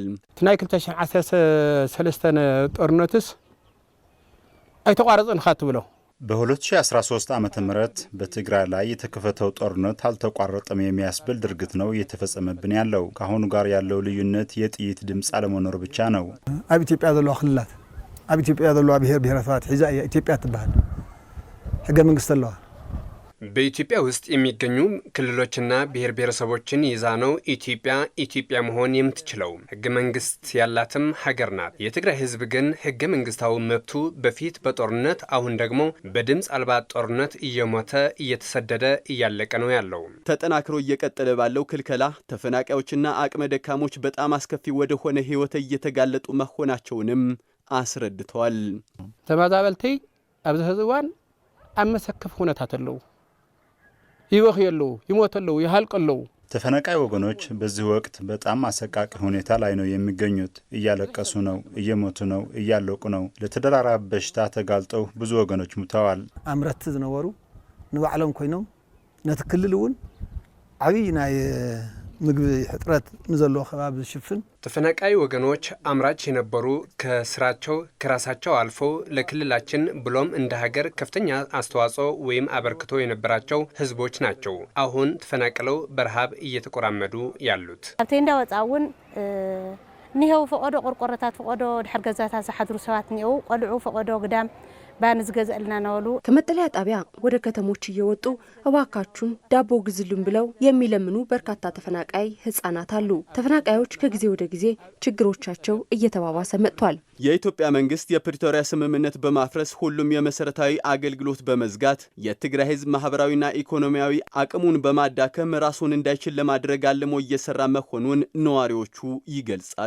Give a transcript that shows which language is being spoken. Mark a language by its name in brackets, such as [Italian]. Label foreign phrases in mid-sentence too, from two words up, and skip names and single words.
[Tigrinya] ትናይ 2013 ጦርነትስ አይተቋረጽን ካትብለው [Amharic] በ2013 ዓመተ ምህረት በትግራይ ላይ የተከፈተው ጦርነት አልተቋረጠም የሚያስብል ድርጊት ነው እየተፈጸመብን ያለው። ከአሁኑ ጋር ያለው ልዩነት የጥይት ድምፅ አለመኖር ብቻ ነው። [Tigrinya] ኣብ ኢትዮጵያ ዘለዋ ክልላት ኣብ ኢትዮጵያ ዘለዋ ብሔር ብሔረሰባት ሒዛ እያ ኢትዮጵያ ትባሃል። ሕገ መንግስት ኣለዋ። [Amharic] በኢትዮጵያ ውስጥ የሚገኙ ክልሎችና ብሔር ብሔረሰቦችን ይዛ ነው ኢትዮጵያ መሆን የምትችለው። ሕገ መንግስት ያላትም ሀገር ናት። የትግራይ ህዝብ ግን ሕገ መንግስታዊ መብቱ በፊት በጦርነት አሁን ደግሞ በድምፅ አልባ ጦርነት እየሞተ እየተሰደደ እያለቀ ነው ያለው። ተጠናክሮ እየቀጠለ ባለው ክልከላ ተፈናቃዮችና አቅመ ደካሞች በጣም አስከፊ ወደ ሆነ ህይወት እየተጋለጡ መሆናቸውንም አስረድተዋል። [Tigrinya] ተመዛበልተይ ኣብዚ ሕዚ እዋን ኣብ መሰከፍ ኩነታት ኣለው። ይወኽየሉ ይሞተሉ ይሃልቀሉ። [Amharic] ተፈናቃይ ወገኖች በዚህ ወቅት በጣም አሰቃቂ ሁኔታ ላይ ነው የሚገኙት። እያለቀሱ ነው፣ እየሞቱ ነው፣ እያለቁ ነው። ለተደራራቢ በሽታ ተጋልጠው ብዙ ወገኖች ሙተዋል። [Tigrinya] ኣምረት ዝነበሩ ንባዕሎም ኮይኖም ነቲ ክልል እውን ዓብይ ናይ ምግቢ ሕጥረት ንዘለዎ ከባቢ ዝሽፍን [Amharic] ተፈናቃይ ወገኖች አምራች የነበሩ ከስራቸው ከራሳቸው አልፈው ለክልላችን ብሎም እንደ ሀገር ከፍተኛ አስተዋጽኦ ወይም አበርክቶ የነበራቸው ህዝቦች ናቸው። አሁን ተፈናቅለው በረሃብ እየተቆራመዱ ያሉት [Tigrinya] ኣብቲ እንዳወጻውን ኒሄው ፈቆዶ ቆርቆረታት ፈቆዶ ድሕር ገዛታት ዝሓድሩ ሰባት ኒሄው ቆልዑ ፈቆዶ ግዳም ባንዝ ገዛልና ናወሉ [Amharic] ከመጠለያ ጣቢያ ወደ ከተሞች እየወጡ እባካችሁን ዳቦ ግዝሉን ብለው የሚለምኑ በርካታ ተፈናቃይ ህፃናት አሉ። ተፈናቃዮች ከጊዜ ወደ ጊዜ ችግሮቻቸው እየተባባሰ መጥቷል። የኢትዮጵያ መንግስት የፕሪቶሪያ ስምምነት በማፍረስ ሁሉም የመሰረታዊ አገልግሎት በመዝጋት የትግራይ ህዝብ ማህበራዊና ኢኮኖሚያዊ አቅሙን በማዳከም ራሱን እንዳይችል ለማድረግ አልሞ እየሰራ መሆኑን ነዋሪዎቹ ይገልጻሉ።